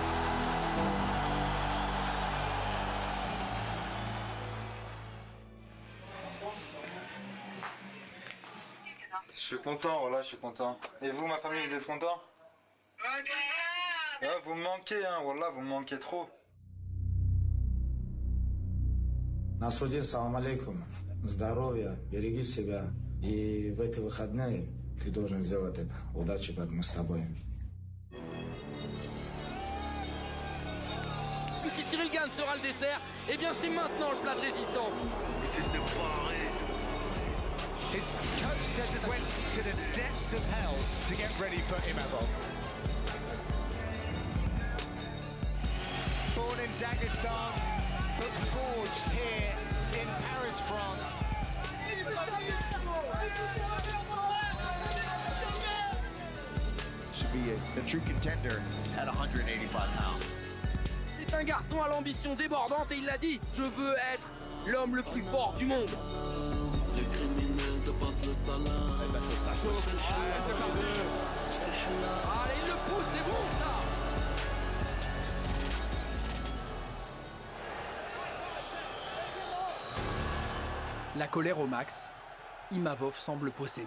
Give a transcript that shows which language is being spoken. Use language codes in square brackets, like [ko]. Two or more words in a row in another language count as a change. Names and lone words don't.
[fr] Je suis content, voilà, je suis content. Et vous, ma famille, vous êtes contents? Ouais, vous me manquez, hein, voilà, vous me manquez trop. [ru] Насрудин, [ar] سلام عليكم. [ru] Здоровья, береги себя. И в эти выходные ты должен сделать это. Удачи, брат, мы с тобой. [fr] Si Cyril Gane sera le dessert, eh bien c'est maintenant le plat de résistance. [en] His coach said that went to the depths of hell to get ready for Imavov. Born in Dagestan, but forged here in Paris, France. Should be a true contender at 185 pounds. [fr] C'est un garçon à l'ambition débordante et il l'a dit, je veux être l'homme le plus fort du monde. Les criminels dépassent le salaire. Ça chauffe. Allez, c'est parti. Allez, il le pousse, c'est bon ça. La colère au max, Imavov semble posséder.